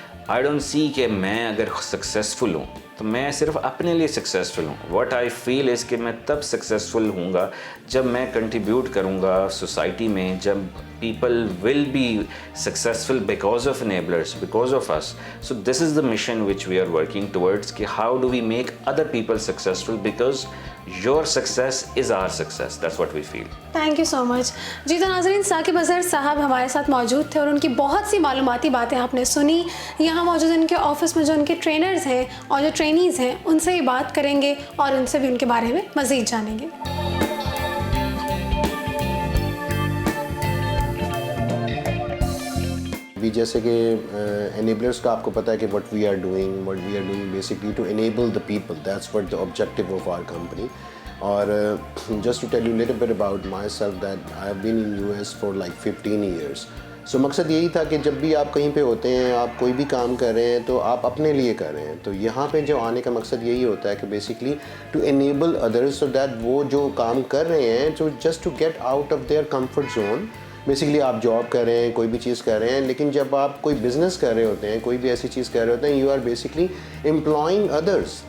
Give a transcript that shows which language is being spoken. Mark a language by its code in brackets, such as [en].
[en] I don't see [hi] कि मैं अगर सक्सेसफुल हूँ तो मैं सिर्फ अपने लिए सक्सेसफुल हूँ. [en] what I feel is [hi] कि मैं तब सक्सेसफुल हूँगा जब मैं कंट्रीब्यूट करूँगा सोसाइटी में, जब [en] people will be successful because of enablers, because of us. So this is the mission which we are working towards कि how do we make other people successful, because your success is our success. That's what we feel. Thank you so much. [hi] जी तो नाज़रीन, साकिब अज़हर साहब हमारे साथ मौजूद थे और उनकी बहुत सी मालूमाती बातें आपने सुनी. यहाँ मौजूद उनके ऑफिस में जो उनके ट्रेनर्स हैं और जो ट्रेनीज़ हैं उनसे ही बात करेंगे और उनसे भी उनके बारे में मज़ीद जानेंगे. जैसे कि enablers का आपको पता है कि [en] what we are doing basically to enable the people. That's what the objective of our company. [hi] और [en] just to tell you a little bit about myself that I have been in US for like 15 years. [hi] So मकसद यही था कि जब भी आप कहीं पे होते हैं, आप कोई भी काम कर रहे हैं तो आप अपने लिए कर रहे हैं. तो यहाँ पे जो आने का मकसद यही होता है कि basically [en] to enable others so that [hi] वो जो काम कर रहे हैं तो [en] just to get out of their comfort zone. [hi] Basically आप जॉब कर रहे हैं, कोई भी चीज़ कर रहे हैं, लेकिन जब आप कोई बिज़नेस कर रहे होते हैं, कोई भी ऐसी चीज़ कर रहे होते हैं, [en] You are basically employing others.